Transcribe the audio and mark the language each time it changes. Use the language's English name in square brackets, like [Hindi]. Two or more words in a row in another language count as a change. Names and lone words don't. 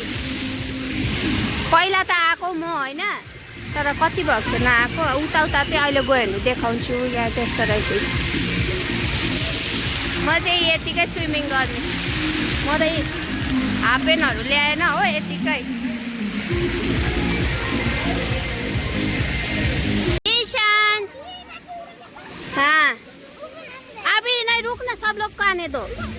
[Nepali] पहिला त आएको म हैन, तर कति भएको छ नआएको। उता चाहिँ अहिले गयो भने देखाउँछु। यहाँ चाहिँ यस्तो रहेछ। म चाहिँ यतिकै स्विमिङ गर्ने, म त हाफ प्यान्टहरू ल्याएन हो, यतिकै। [Hindi] ईशान हाँ अभी नहीं रुकना, सब लोग को आने दो।